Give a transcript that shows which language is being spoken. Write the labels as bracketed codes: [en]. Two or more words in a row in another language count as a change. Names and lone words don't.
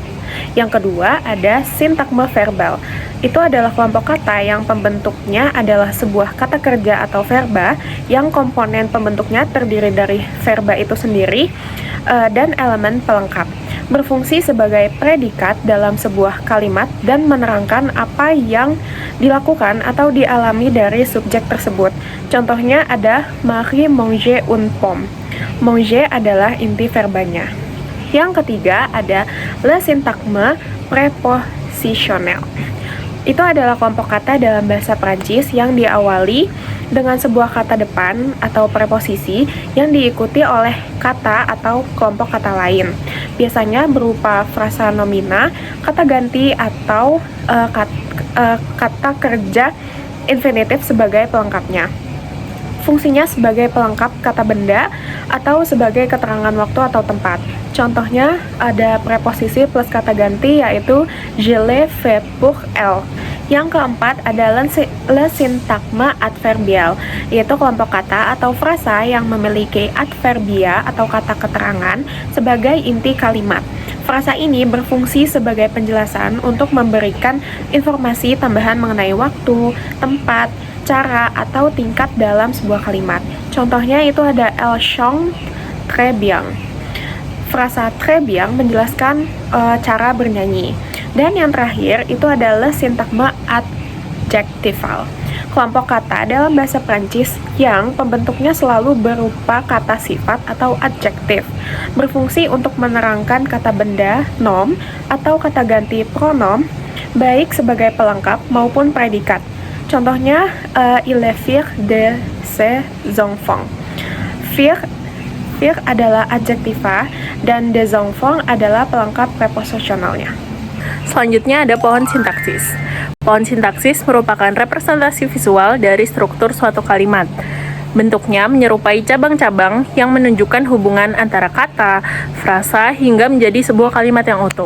[id] Yang kedua ada sintagma verbal. Itu adalah kelompok kata yang pembentuknya adalah sebuah kata kerja atau verba yang komponen pembentuknya terdiri dari verba itu sendiri dan elemen pelengkap. Berfungsi sebagai predikat dalam sebuah kalimat dan menerangkan apa yang dilakukan atau dialami dari subjek tersebut. Contohnya ada [fr] Marie mange une pomme. [id] Manger adalah inti verbanya. Yang ketiga ada [fr] le sintagme prepositionnel. [id] Itu adalah kelompok kata dalam bahasa Prancis yang diawali dengan sebuah kata depan atau preposisi yang diikuti oleh kata atau kelompok kata lain. Biasanya berupa frasa nomina, kata ganti, atau kata kerja infinitif sebagai pelengkapnya. Fungsinya sebagai pelengkap kata benda atau sebagai keterangan waktu atau tempat. Contohnya ada preposisi plus kata ganti yaitu [fr] je l'ai fait pour elle. [id] Yang keempat ada [fr] le sintagme adverbial, [id] yaitu kelompok kata atau frasa yang memiliki adverbia atau kata keterangan sebagai inti kalimat. Frasa ini berfungsi sebagai penjelasan untuk memberikan informasi tambahan mengenai waktu, tempat, cara, atau tingkat dalam sebuah kalimat. Contohnya itu ada [fr] elle chante très bien. [id] Frasa [fr] très bien [id] menjelaskan cara bernyanyi. Dan yang terakhir itu adalah sintagma adjektival. Kelompok kata dalam bahasa Prancis yang pembentuknya selalu berupa kata sifat atau adjektif, berfungsi untuk menerangkan kata benda, nom, atau kata ganti pronom, baik sebagai pelengkap maupun predikat. Contohnya, [fr] il est fier de ses enfants. [id] Fier adalah adjektiva dan [fr] des enfants [id] adalah pelengkap preposisionalnya. Selanjutnya ada pohon sintaksis. Pohon sintaksis merupakan representasi visual dari struktur suatu kalimat. Bentuknya menyerupai cabang-cabang yang menunjukkan hubungan antara kata, frasa, hingga menjadi sebuah kalimat yang utuh.